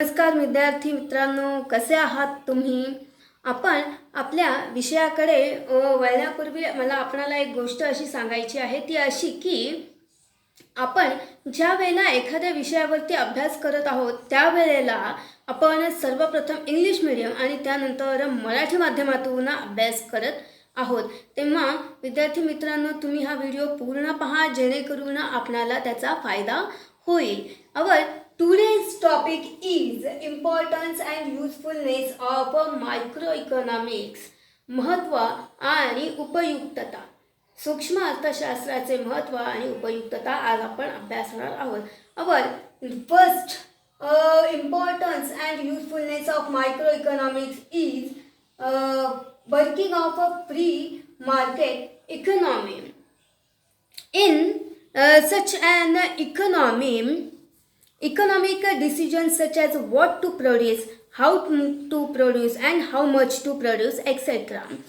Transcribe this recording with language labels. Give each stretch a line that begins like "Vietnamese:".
Marathi: नमस्कार विद्यार्थी मित्रांनो, कसे आहात तुम्ही? आपण आपल्या विषयाकडे वळण्यापूर्वी मला आपणाला एक गोष्ट अशी सांगायची आहे, ती अशी की आपण ज्या वेळेला एखाद्या विषयावरती अभ्यास करत आहोत त्यावेळेला आपण सर्वप्रथम इंग्लिश मीडियम आणि त्यानंतर मराठी माध्यमातून अभ्यास करत आहोत. तेव्हा विद्यार्थी मित्रांनो, तुम्ही हा व्हिडिओ पूर्ण पहा जेणेकरून आपणाला त्याचा फायदा होईल.
English: Our today's topic is importance and usefulness of microeconomics.
Marathi: महत्त्व आणि उपयुक्तता. सूक्ष्म अर्थशास्त्राचे महत्त्व आणि उपयुक्तता आज आपण अभ्यासणार आहोत.
English: Our first importance and usefulness of microeconomics is working of a free market economy. In such an economy, economic decisions such as what to produce, how to produce and how much to produce, etc.